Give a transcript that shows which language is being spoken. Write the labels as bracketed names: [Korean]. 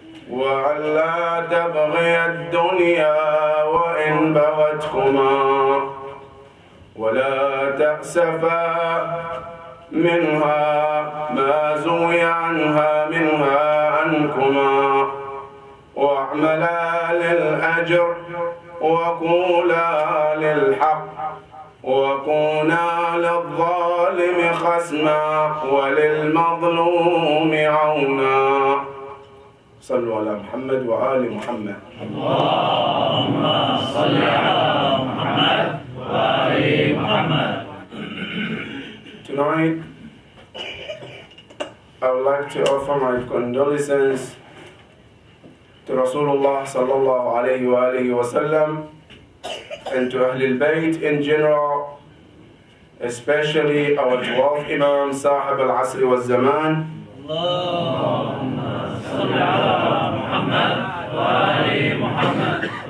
[Arabic] وألا تبغي الدنيا وإن بغتكما، ولا تأسفا منها ما زوي منها عنكما، واعملا للأجر وقولا للحق، وكونا للظالم خصما وللمظلوم عونا. صلوا على محمد وآل محمد. اللهم صل على محمد وآل محمد. [English] Tonight, I would like to offer my condolences to Rasulullah sallallahu alayhi wa alihi wa sallam and to Ahlul Bayt in general, especially our 12th Imam, Sahib al-Asr wa Zaman. [Arabic] اللهم صل على محمد وآل محمد.